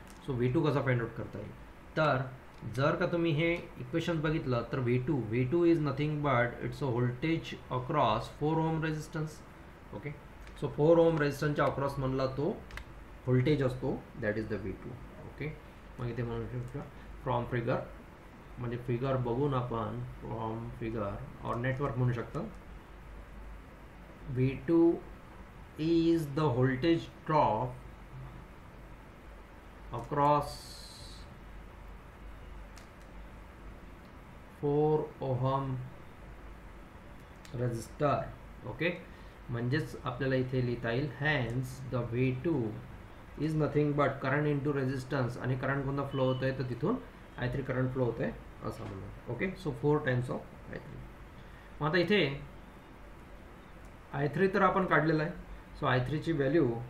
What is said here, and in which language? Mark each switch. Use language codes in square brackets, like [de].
[mr] So V2 कसा find out करता येईल, तर जर का तुम्ही हे इक्वेशन बघितलं तर [en] V2 is nothing but it's a voltage across 4 ohm resistance. [mr] Okay, so 4 ओम रेजिस्टन्सच्या अक्रॉस म्हणला तो व्होल्टेज असतो, [en] That is the V2. [mr] Okay, मग इथे म्हणू शकतो फ्रॉम फिगर, म्हणजे फिगर बघून आपण फ्रॉम फिगर और नेटवर्क म्हणू शकतो. [en] V2 is the voltage drop across 4 ohm resistor. [mr] Okay, म्हणजेच आपल्याला इथे लिहिता येईल [en] hence the V2 is nothing but current into resistance, [mr] आणि करंट कोणता फ्लो होत आहे तर तिथून I3 करंट फ्लो होत आहे असं म्हणून. Okay, [en] So 4 times of I3. [mr] मग आता इथे I3 तर आपण काढलेला आहे, सो I3ची व्हॅल्यू